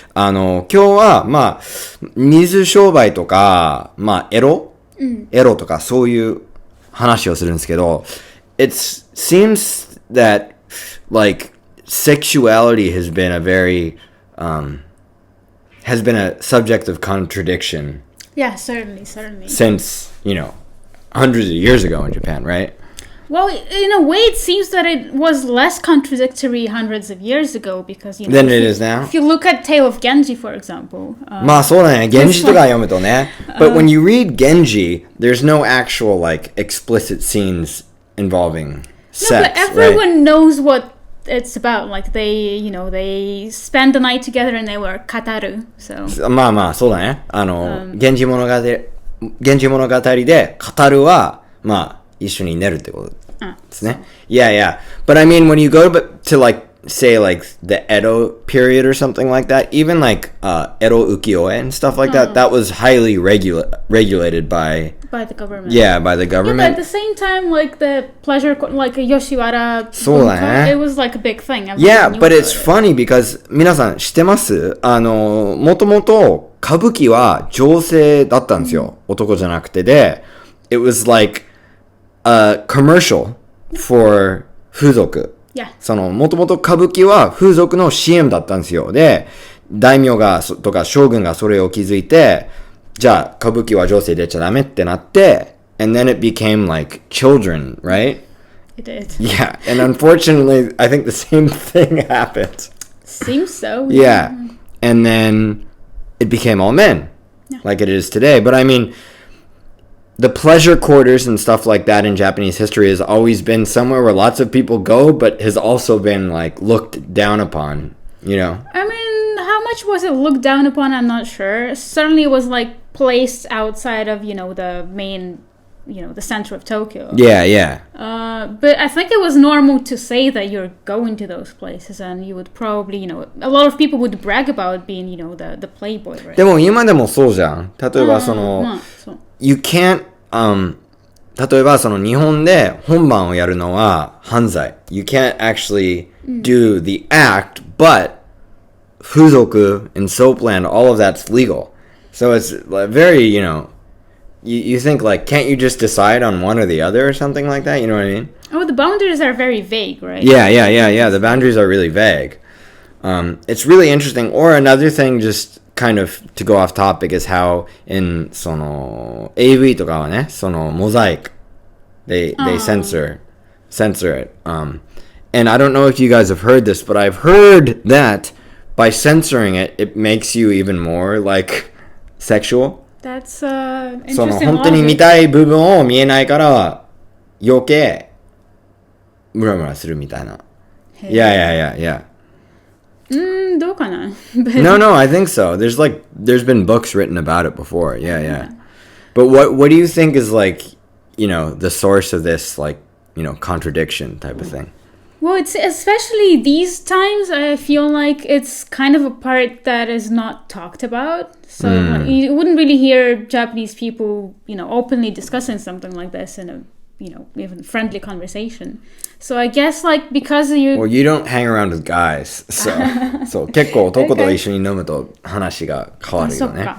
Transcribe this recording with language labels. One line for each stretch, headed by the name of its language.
Japanese: 今日はまあ水商売とかまあエロとかそういう話をするんですけど、
English: it seems that like sexuality has been a subject of contradiction. Yeah, certainly. Since, hundreds of years ago in Japan, right? Well, in a way, it seems that it was less contradictory hundreds of years ago because, than it is now. If you look at Tale of Genji, for example.
Japanese: まあそうだね。 Genji とか読むとね。
English: But when you read Genji, there's no actual like explicit scenes involving sex. No, but everyone knows what it's about. Like they spend the night together and they were kataru. So.
Japanese: まあまあそうだね。源氏物語で語るはまあ一緒に寝るってことですね。
English: Yeah. But I mean, when you go to like say like the Edo period or something like that, even like Edo ukiyo-e and stuff like that, that was highly regulated by the government. Yeah, by the government. Yeah, but at the same time, like the pleasure, like Yoshiwara,
Japanese: そうだね。
English: it was like a big thing. Yeah, but it's funny because
Japanese: 皆さん知ってます？もともと歌舞伎は女性だったんですよ。男じゃなくてで、
English: it was like a commercial for 風俗。
Japanese: もともと歌舞伎は風俗の CM だったんですよ。で、大名がとか将軍がそれを気づいて、じゃあ歌舞伎は女性出ちゃダメってなって、
English: and then it became like children, right? It did. Yeah, and unfortunately, I think the same thing happened. Seems so. Yeah, and then it became all men, like it is today. But I mean, the pleasure quarters and stuff like that in Japanese history has always been somewhere where lots of people go, but has also been like looked down upon, I mean, how much was it looked down upon? I'm not sure. Certainly it was like placed outside of, the main, the center of Tokyo. Yeah. But I think it was normal to say that you're going to those places and you would probably, a lot of people would brag about being, the playboy, right?
Japanese: でも今でもそうじゃん。例えば
English: you can't,
Japanese: 例えば日本で本番をやるのは犯罪。
English: You can't actually do the act, but 風俗 and soapland, all of that's legal. So it's very, you think like, can't you just decide on one or the other or something like that? You know what I mean? Oh, the boundaries are very vague, right? Yeah. The boundaries are really vague. It's really interesting. Or another thing, just kind of to go off topic, is how in AV
Japanese: とかはね、
English: mosaic, they censor it. And I don't know if you guys have heard this, but I've heard that by censoring it, it makes you even more like sexual. That's interesting.
Japanese: 本当に見たい部分を見えないから余計ムラムラするみたいな。
English: Yeah.
Japanese: どうかな?
English: No, I think so. There's been books written about it before. Yeah. But what do you think is like, the source of this like, contradiction type of thing? Well, it's especially these times, I feel like it's kind of a part that is not talked about. So like, you wouldn't really hear Japanese people, openly discussing something like this in a, even friendly conversation. So I guess like because Well, you don't hang around with guys.
Japanese: So 結構男と一緒に飲むと話が変わるよね。